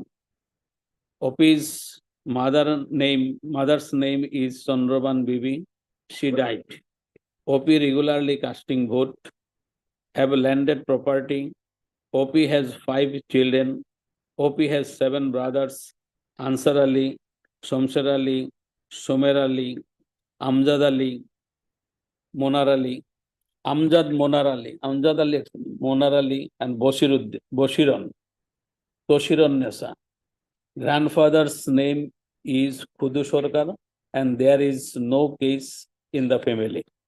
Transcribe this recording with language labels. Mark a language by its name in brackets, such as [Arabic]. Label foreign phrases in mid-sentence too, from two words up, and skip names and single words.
[English] OP's mother's name is Chandraban Bibi. She died. OP regularly casting vote, have landed property. OP has 5 children. OP has 7 brothers, Ansar Ali, Shamsher Ali, Somer Ali, Amjad Ali, Monar Ali, Amjad Ali, Monar Ali, and Toshiron Nessa. Grandfather's name is Khudu Sorkar, and there is no case in the family.